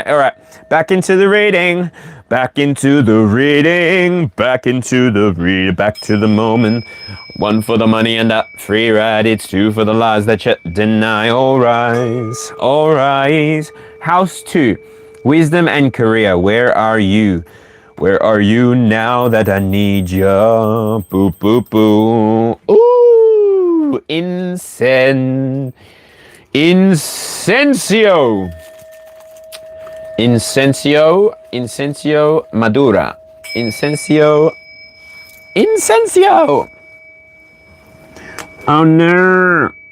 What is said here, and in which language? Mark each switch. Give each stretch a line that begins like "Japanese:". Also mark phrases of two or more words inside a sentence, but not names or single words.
English: All right. Back into the reading. Back to the moment. One for the money and a free ride. It's two for the lies that you deny. All rise. House 2. Wisdom and career. Where are you? Where are you now that I need you? Boo, boo, boo. Ooh. Incensio madura. Incensio. Oh no.